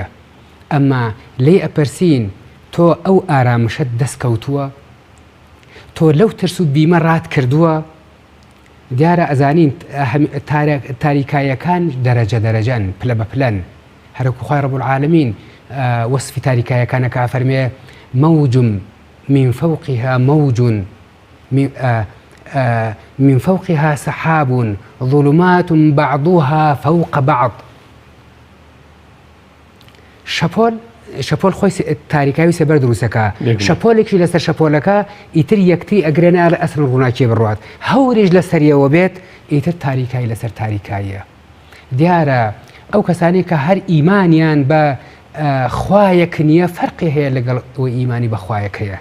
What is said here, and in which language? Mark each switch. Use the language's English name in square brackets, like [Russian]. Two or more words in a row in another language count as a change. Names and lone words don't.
[Central Kurdish] ئەمما لێ ئەپەرسین تۆ ئەو ئارامشت دەستکەوتووە، تۆ لەو ترس و بیمە ڕات کردووە. دیارە ئەزانین تاریکایەکان دەرەجەن پلە بە پلەن. هەرکو خوای [Arabic] ڕەب العالەمین [Central Kurdish] وەصفی تاریکایەکانەکە فەرمێ [Arabic] موج من فوقها موج من فوقها سحاب ظلمات بعضها فوق بعض. [Central Kurdish] شەپۆل خۆی تاریکاوی سەبەر دروستەکە، شەپۆلێکی لەسەر شەپۆلەکە ئیتر یەکتری ئەگرێنە لە ئەسن ڕووناکیە بڕوات، هەورێژ لەسەریەوە بێت ئیتر تاریکایی لەسەر تاریکاییە. دیارە ئەو کەسانی کە هەر ئیمانیان بە خوایەک نییە فەرقی هەیە لەگەڵ ئیمانی بەخوایەکەیە.